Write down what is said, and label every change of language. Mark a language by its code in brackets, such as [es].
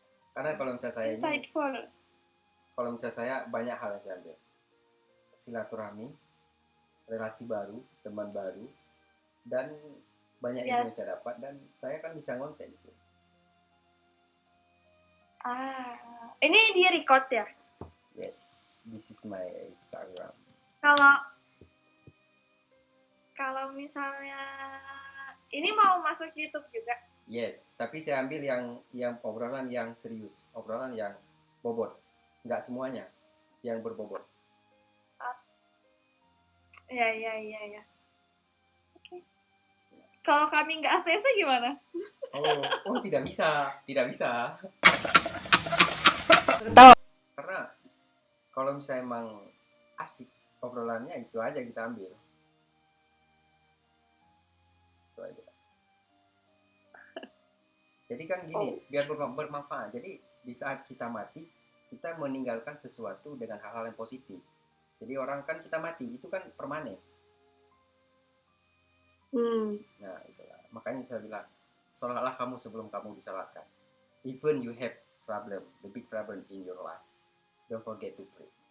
[id] Karena kalau misalnya saya ini, [en] insightful. [id] kalau misalnya saya banyak hal yang saya ambil. Silaturahmi, relasi baru, teman baru, dan banyak ilmu yang saya dapat, dan saya kan bisa ngonten sih. Ini dia record ya? [en] Yes, this is my Instagram. [id] Kalau misalnya ini mau masuk YouTube juga. Yes, tapi saya ambil yang obrolan yang serius, obrolan yang bobot, nggak semuanya yang berbobot. Iya. Oke. Kalau kami nggak ACC gimana? Oh, tidak bisa. Karena kalau misalnya emang asik obrolannya, itu aja kita ambil. Itu aja. Jadi kan gini, biar bermanfaat. Jadi di saat kita mati, kita meninggalkan sesuatu dengan hal-hal yang positif. Jadi orang kan kita mati, itu kan permanen. Nah, itulah. Makanya saya bilang, salahlah kamu sebelum kamu disalahkan. [en] Even you have problem, the big problem in your life, don't forget to pray.